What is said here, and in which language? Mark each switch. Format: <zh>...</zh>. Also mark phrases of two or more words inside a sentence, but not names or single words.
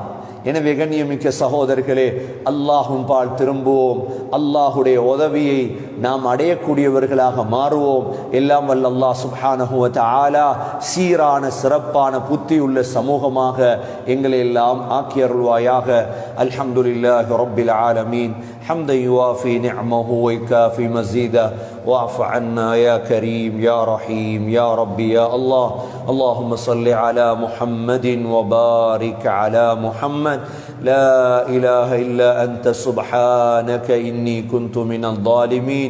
<ta>எனவே கண்ணியமிக்க சகோதரர்களே, அல்லாஹ்வின் பால் திரும்புவோம். அல்லாஹுடைய உதவியை நாம் அடையக்கூடியவர்களாக மாறுவோம். எல்லாம் வல்ல அல்லாஹ்</ta> <ar>سبحانه وتعالى</ar> <ta>சீரான சிறப்பான புத்தியுள்ள சமூகமாக எங்களை எல்லாம் ஆக்கி அருள்வாயாக.</ta> <ar>الحمد لله رب العالمين. حمدا يوافي نعمه ويكافي مزيدا واعف عنا يا كريم يا رحيم يا ربي يا الله. اللهم صل على محمد وبارك على محمد. لا إله إلا أنت سبحانك إني كنت من الظالمين.</ar>